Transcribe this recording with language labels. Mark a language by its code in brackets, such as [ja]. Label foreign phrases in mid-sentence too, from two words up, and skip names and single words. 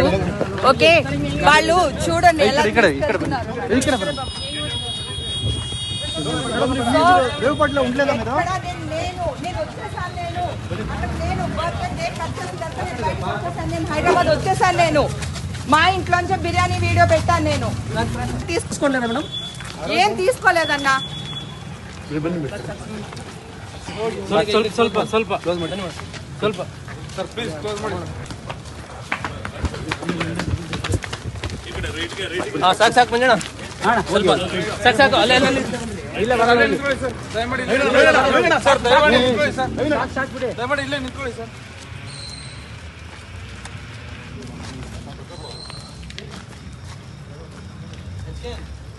[te] ఓకే, వాళ్ళు చూడండి ఎలా హైదరాబాద్ వచ్చేసాను. నేను మా ఇంట్లోంచి బిర్యానీ వీడియో పెట్టాను. నేను తీసుకుంటాను మేడం. ఏం తీసుకోలేదన్నా. [kn] ಸ್ವಲ್ಪ ಸ್ವಲ್ಪ ಕ್ಲೋಸ್ ಮಾಡಿ ಸ್ವಲ್ಪ [en] sir please close [kn] ಮಾಡಿ. ಹಾಂ ಸಾಕು ಸಾಕು ಮಂಜಣ್ಣ, ಸ್ವಲ್ಪ ಸಾಕು ಸಾಕು. ಅಲ್ಲೇ ಅಲ್ಲೇ ಇಲ್ಲ ಬರಲ್ಲ ಸರ್, ದಯಮಾಡಿ ಸರ್, ದಯಮಾಡಿ ನಿಂತ್ಕೊಳ್ಳಿ ಸರ್, ದಯಮಾಡಿ ಇಲ್ಲೇ ನಿಂತ್ಕೊಳ್ಳಿ ಸರ್.